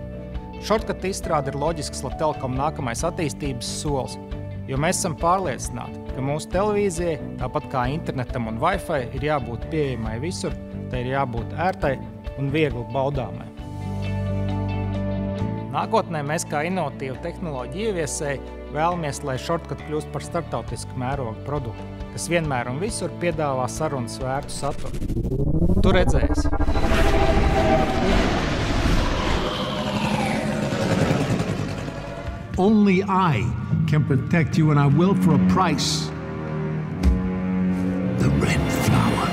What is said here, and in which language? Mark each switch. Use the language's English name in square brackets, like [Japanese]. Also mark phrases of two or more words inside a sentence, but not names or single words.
[Latvian] Shortcut izstrāde ir loģisks Latvijas Telekom nākamais attīstības solis, jo mēs esam pārliecināti, ka mūsu televīzijai, tāpat kā internetam un Wi-Fi, ir jābūt pieejamai visur, tai ir jābūt ērtai un viegli baudāmai. Nākotnē mēs kā inovatīvu tehnoloģiju ieviesēji vēlamies, lai Shortcut kļūst par starptautisku mērogu produktu, kas vienmēr un visur piedāvā sarunas vērtu saturu. Tu redzēsi! [English] Only I can protect you, and I will for a price. The red flower.